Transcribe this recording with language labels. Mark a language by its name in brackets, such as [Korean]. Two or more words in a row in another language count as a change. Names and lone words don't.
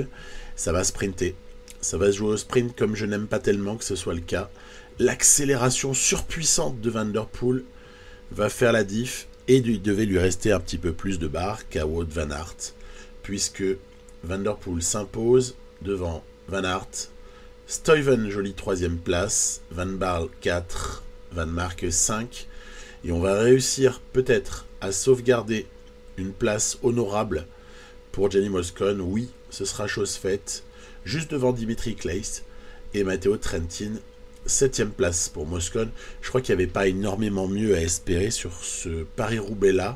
[French] Ça va sprinter. Ça va se jouer au sprint comme je n'aime pas tellement que ce soit le cas. L'accélération surpuissante de Van der Poel va faire la diff et il devait lui rester un petit peu plus de barre qu'à Wout van Aert puisque Van der Poel s'impose devant Van Aert. Stuyven, jolie 3e place. Van Baarle 4. Van Mark 5. Et on va réussir peut-être à sauvegarder une place honorable pour Gianni Moscon. Oui, ce sera chose faite. Juste devant Dimitri Claes et Matteo Trentin. 7e place pour Moscon. Je crois qu'il n'y avait pas énormément mieux à espérer sur ce Paris-Roubaix-là.